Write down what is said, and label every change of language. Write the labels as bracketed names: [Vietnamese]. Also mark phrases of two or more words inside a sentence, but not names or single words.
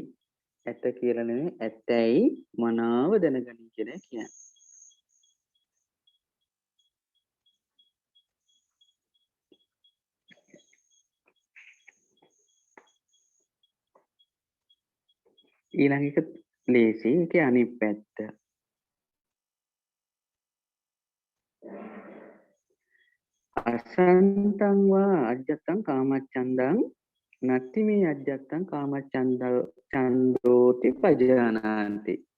[Sinhala] ඇත කියලා නෙවෙයි ඇතැයි මනාව දැනගනි කියලා කියන්නේ. ඊළඟ එක ලේසි. ඒකේ අනිත් පැත්ත. [Pali] අසන්තං වා අජ්ජත්තං කාමච්ඡන්දං නත්ති මේ අජ්ජත්තං කාමච්ඡන්දෝති පජානාන්ති.